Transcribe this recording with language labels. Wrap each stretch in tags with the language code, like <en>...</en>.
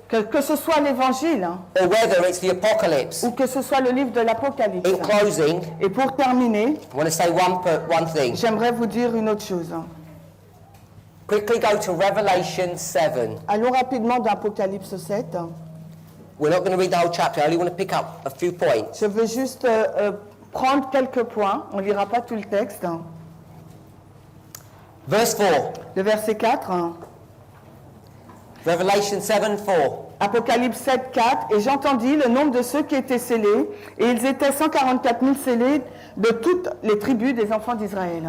<fr>Que ce soit l'Évangile</fr> <en>or whether it's the Apocalypse.</en> <fr>ou que ce soit le livre de l'Apocalypse.</fr> <en>In closing,</en> <fr>Et pour terminer,</fr> <en>I want to say one thing.</en> <fr>j'aimerais vous dire une autre chose.</fr> <en>Quickly go to Revelation 7.</en> <fr>Allons rapidement dans Apocalypse 7.</fr> <en>We're not going to read the whole chapter. I only want to pick up a few points.</en> <fr>Je veux juste prendre quelques points. On ne lira pas tout le texte.</fr> <en>Verse 4.</en> <fr>Le verset 4.</fr> <en>Revelation 7:4.</en> <fr>Apocalypse 7, 4. Et j'entendis le nombre de ceux qui étaient scellés, et ils étaient 144 000 scellés de toutes les tribus des enfants d'Israël.</fr>